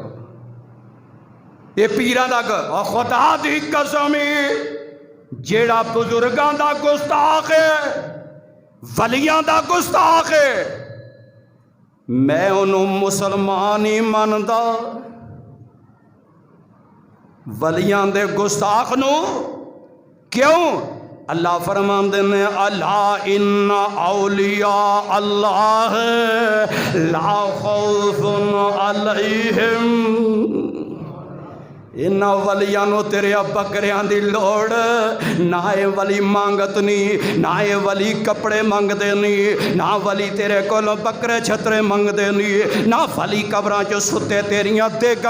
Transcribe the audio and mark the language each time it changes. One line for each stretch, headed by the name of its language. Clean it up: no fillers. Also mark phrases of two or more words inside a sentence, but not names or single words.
Punjabi: ਯੇ ਪੀਰਾਂ ਦਾ ਖ਼ੁਦਾ ਦੀ ਕਸਮੀ, ਜਿਹੜਾ ਬਜ਼ੁਰਗਾਂ ਦਾ ਗੁਸਤਾਖ਼ ਹੈ, ਵਲੀਆਂ ਦਾ ਗੁਸਤਾਖ਼ ਹੈ, ਮੈਂ ਉਹਨੂੰ ਮੁਸਲਮਾਨ ਹੀ ਮੰਨਦਾ। ਵਲੀਆਂ ਦੇ ਗੁਸਤਾਖ਼ ਨੂੰ ਕਿਉਂ? ਅੱਲਾਹ ਫ਼ਰਮਾਂਦੇ ਨੇ
Arabic: ألا إن أولياء الله لا خوف عليهم,
Punjabi: ਇਹਨਾਂ ਵਲੀਆਂ ਨੂੰ ਤੇਰੇ ਬੱਕਰੀਆਂ ਦੀ ਲੋੜ ਨਾ, ਯੇ ਵਲੀ ਮੰਗਤ ਨਹੀਂ, ਨਾ ਯੇ ਵਲੀ ਕੱਪੜੇ ਮੰਗਦੇ ਨਹੀਂ, ਨਾ ਵਲੀ ਤੇਰੇ ਕੋਲੋਂ ਬੱਕਰੇ ਛਤਰੇ ਮੰਗਦੇ ਨਹੀਂ, ਨਾ ਵਲੀ ਕਬਰਾਂ ਚ ਸੁੱਤੇ ਤੇਰੀਆਂ ਦੇਗਾਂ